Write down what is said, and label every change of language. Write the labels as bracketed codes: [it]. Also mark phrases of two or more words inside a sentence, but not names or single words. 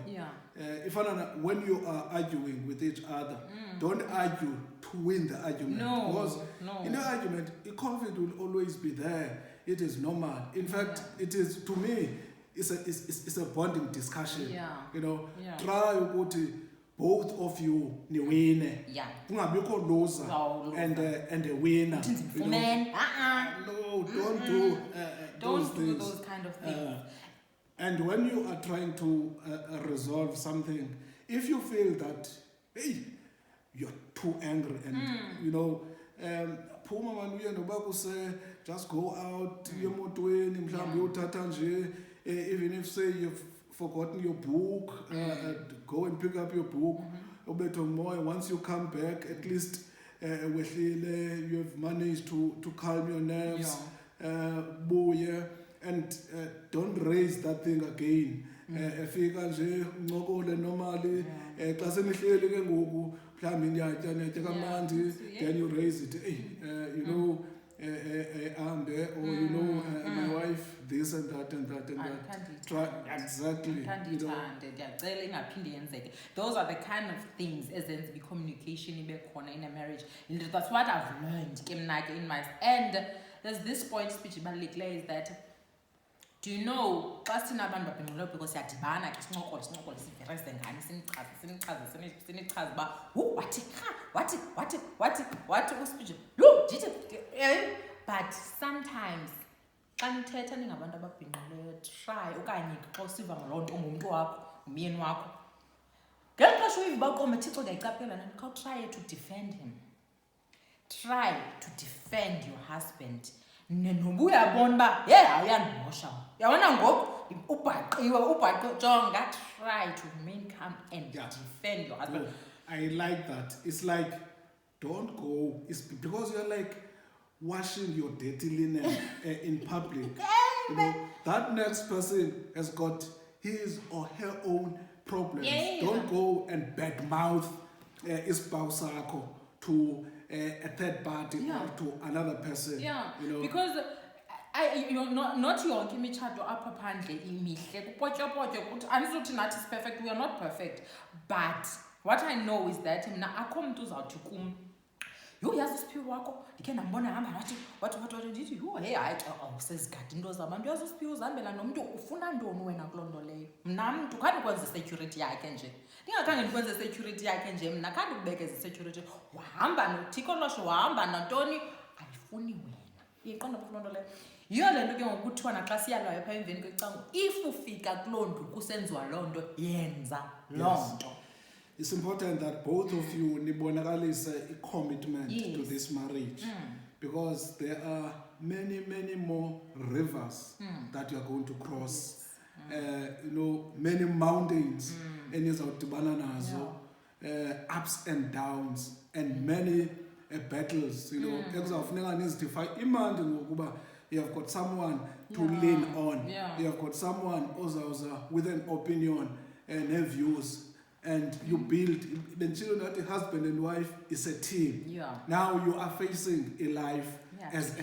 [en] When you are arguing with each other, don't argue to win the argument. Because in the argument, the conflict will always be there. It is normal. In fact, it is, to me, it's a bonding discussion. Try to both of you niwine. Kungabikho loser and a winner. No, don't do don't do those kind of things. And when you are trying to resolve something, if you feel that you're too angry and just go out, even if say you've forgotten your book, go and pick up your book. Once you come back, at least you have managed to calm your nerves. And don't raise that thing again. [xh] Fika nje uncokole normally xa senihleli ke ngoku mhlawumbi ndiyatya kamnandi, [en] then you raise it, ambe, or my wife this and that and that and that. Try exactly. Those are the kind of things as in the communication in a marriage. That's what I've learned in my and there's this point speech about is that, do you know, because [xh] siyadibana ke sincokole siverese ngani sinichaze ba wathi uspeech [en] but sometimes [xh] xa nithetha ningabantu ababhinqileyo, try okanye xa usiva ngaloo nto ungumntu wakho umyeni wakho ngeli xesha uyiva uba uqombe Thixo ndiyayiqaphela nani, [en] try to defend him. Try to defend your husband. Noba uyabona uba awuyandimosha, uyabona ngoku ubhaqiwe jonga, try to remain calm and defend your husband. I like that. It's like, don't go. It's because you're like washing your dirty linen in public. That next person has got his or her own problems. Don't go and badmouth [xh] ispouse sakho [en] to a third party or to another person. Because not [xh] yonke imitshato apha phandle imihle kupotyopotyo ukuthi anizuthi nathi [en] is perfect, we are not perfect, but What I know is that [xh] mna akho mntu uzawuthi kum, yho yazi uSiphiwe wakho ndikhe ndambona hamba wathi ndithi yho hey hayi xa awusezigada into zabantu, yazi uSiphiwe uzihambela nomntu, ufuna ntoni wena kuloo nto leyo? Mna mntu khange ukwenza i-security yakhe nje, ndingakhange ndikwenze i-security yakhe nje, mna khange ukubekeza i-security, wahamba nothiko losho, wahamba nantoni, ayifuni wena. Iyiqonda kuloo nto leyo. Yiyo le nto ke ngoku kuthiwa naxa siyalayo phaa emveni kwecango, if ufika kuloo nto kusenziwa loo nto, yenza loo nto. [en] It's important that both of you nibonakalise a commitment to this marriage, because there are many more rivers that you are going to cross. Many mountains [xh] enizawudibana nazo, [en] ups and downs, and many battles. [xh] Ekuzawufuneka nizidify imandi ngokuba [en] you have got someone to lean on. You have got someone with an opinion and views. And you build, that husband and wife is a team. Now you are facing a life as together.